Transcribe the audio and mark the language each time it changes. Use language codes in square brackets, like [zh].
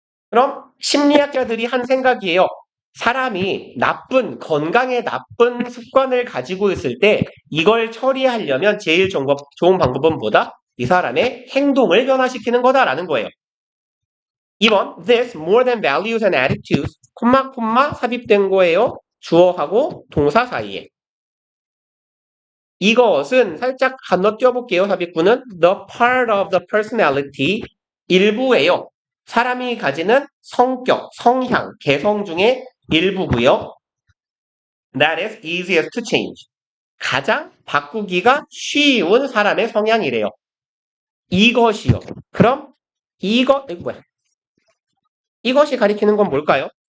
[ko] 그럼 심리학자들이 한 생각이에요. 사람이 건강에 나쁜 습관을 가지고 있을 때 이걸 처리하려면 제일 좋은 방법은 뭐다? 이 사람의 행동을 변화시키는 거다라는 거예요. [en] 2번, this more than values and attitudes, [ko] 콤마 삽입된 거예요. 주어하고 동사 사이에. 이것은 살짝 건너뛰어볼게요. 삽입구는 [en] the part of the personality, 일부예요. [ko] 사람이 가지는 성격, 성향, 개성 중에 일부고요. [en] That is easiest to change. [ko] 가장 바꾸기가 쉬운 사람의 성향이래요. 이것이요. 그럼 이것이 가리키는 건 뭘까요?